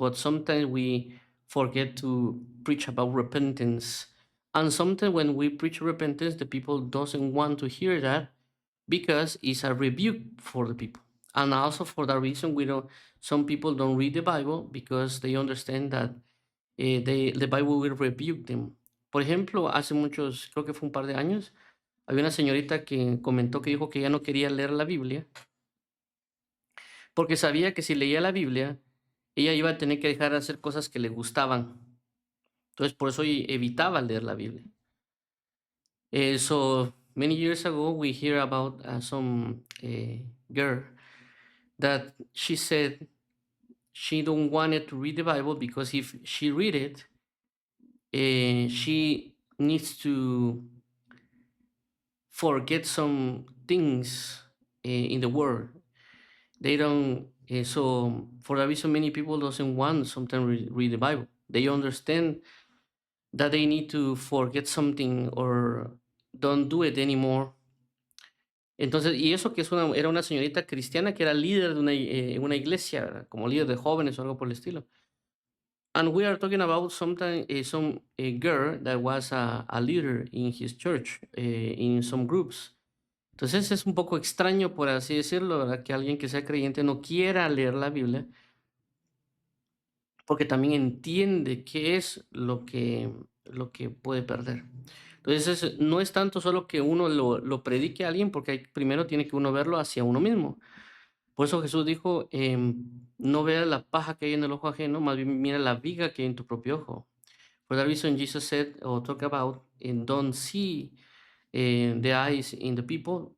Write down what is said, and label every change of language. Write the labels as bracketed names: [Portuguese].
[English] But sometimes we forget to preach about repentance. And sometimes when we preach repentance, the people doesn't want to hear that because it's a rebuke for the people. And also for that reason, we don't. Some people don't read the Bible because they understand that the Bible will rebuke them. [Spanish] Por ejemplo, hace muchos, creo que fue un par de años, había una señorita que comentó que dijo que ya no quería leer la Biblia porque sabía que si leía la Biblia, ella iba a tener que dejar de hacer cosas que le gustaban. Entonces, por eso evitaba leer la Biblia. [English] So many years ago, we hear about some girl that she said she don't wanted to read the Bible because if she read it, she needs to forget some things in the world. They don't. So for that reason, many people doesn't want sometimes read the Bible. They understand that they need to forget something or don't do it anymore. [Spanish] Entonces, y eso que era una señorita cristiana que era líder de una iglesia, ¿verdad? Como líder de jóvenes o algo por el estilo. [English] And we are talking about sometimes some girl that was a leader in his church, in some groups. [Spanish] Entonces es un poco extraño, por así decirlo, ¿verdad? Que alguien que sea creyente no quiera leer la Biblia, porque también entiende qué es lo que puede perder. Entonces no es tanto solo que uno lo predique a alguien, porque primero tiene que uno verlo hacia uno mismo. Por eso Jesús dijo, no veas la paja que hay en el ojo ajeno, más bien mira la viga que hay en tu propio ojo. [English] For that reason, Jesus said or talk about and don't see the eyes in the people.